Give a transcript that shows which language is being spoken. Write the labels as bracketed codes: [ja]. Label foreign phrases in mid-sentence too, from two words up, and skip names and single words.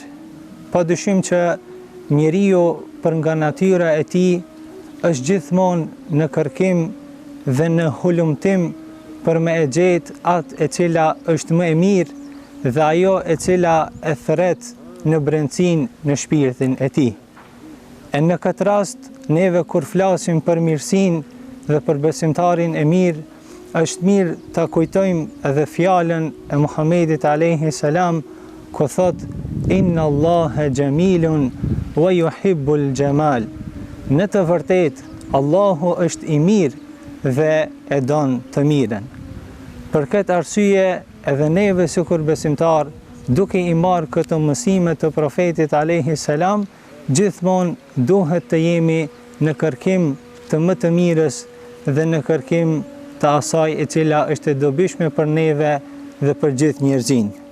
[sq] Padyshim që njeriu për nga natyra e tij është gjithmonë në kërkim dhe në hulumtim për me e gjetë atë e cila është më e mirë dhe ajo e cila e thret në brendësinë në shpirtin e tij. E në këtë rast, neve kur flasim për mirësinë dhe për besimtarin e mirë, është mirë ta kujtojmë edhe fjalën e Muhamedit [ar] عليه السلام, [sq] ku thot: [ar] "إن الله جميل ويحب الجمال." [sq] Në të vërtetë, Allahu është i mirë dhe e don të mirën. Për këtë arsye, edhe neve sikur besimtar, duke i marrë këto mësime të profetit [ar] عليه السلام, [sq] gjithmonë duhet të jemi në kërkim të më të mirës dhe në kërkim të asaj e cila është e dobishme për neve dhe për gjithë njerëzinë.